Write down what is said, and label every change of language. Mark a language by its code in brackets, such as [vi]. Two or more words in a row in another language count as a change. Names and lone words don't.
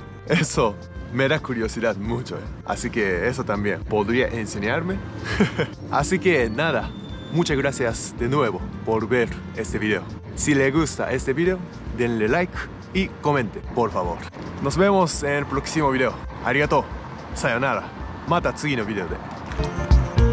[es] Eso me da curiosidad mucho, así que eso también podría enseñarme. Así que nada, muchas gracias de nuevo por ver este video. Si les gusta este video, denle like y comente, por favor. Nos vemos en el próximo video. [ja] ありがとう、さようなら、また次のビデオで.